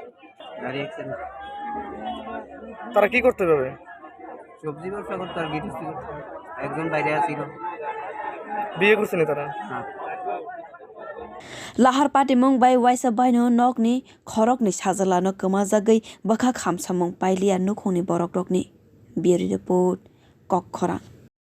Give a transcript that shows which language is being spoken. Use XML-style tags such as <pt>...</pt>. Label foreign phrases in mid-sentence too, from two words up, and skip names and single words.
<bn>গাড়ি অ্যাক্সিডেন্ট। তারা কি করতে পারবে? সবজি ব্যবসা করতো আর গৃহস্থী করতো। একজন বাইরে আছিল। বিয়ে করছেন তারা? হ্যাঁ।</bn> <trp>Lahar party mungbai waisa baino nokni khorokni sajalano kemajagui bakha khamsamung pailia nukhungni borok rokni.</trp> <en>Bureau report Kokkhora.</en>